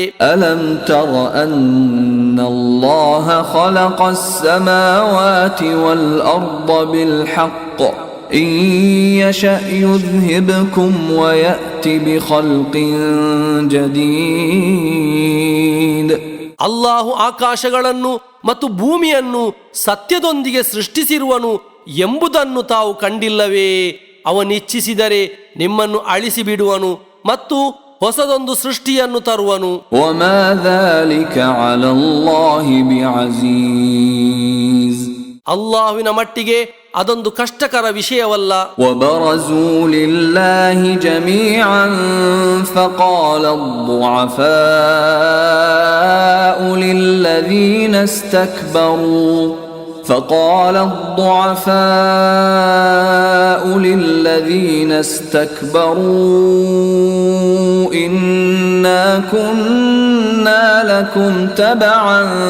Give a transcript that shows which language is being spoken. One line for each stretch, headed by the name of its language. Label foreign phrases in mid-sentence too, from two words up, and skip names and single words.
Arabic: ألم تر أن الله خلق السماوات والأرض بالحق إن يشأ يذهبكم ويأت بخلق جديد.
Kannada: ಅಲ್ಲಾಹು ಆಕಾಶಗಳನ್ನು ಮತ್ತು ಭೂಮಿಯನ್ನು ಸತ್ಯದೊಂದಿಗೆ ಸೃಷ್ಟಿಸಿರುವನು ಎಂಬುದನ್ನು ತಾವು ಕಂಡಿಲ್ಲವೇ? ಅವನಿಚ್ಛಿಸಿದರೆ ನಿಮ್ಮನ್ನು ಅಳಿಸಿಬಿಡುವನು ಮತ್ತು ಹೊಸದೊಂದು ಸೃಷ್ಟಿಯನ್ನು ತರುವನು.
Arabic: وما ذلك على الله بعزيز.
Kannada: ಅಲ್ಲಾಹುವಿನ ಮಟ್ಟಿಗೆ ಅದೊಂದು ಕಷ್ಟಕರ ವಿಷಯವಲ್ಲ.
Arabic: وبرزوا لله جميعا فقال الضعفاء للذين استكبروا إنا كنا لكم تبعا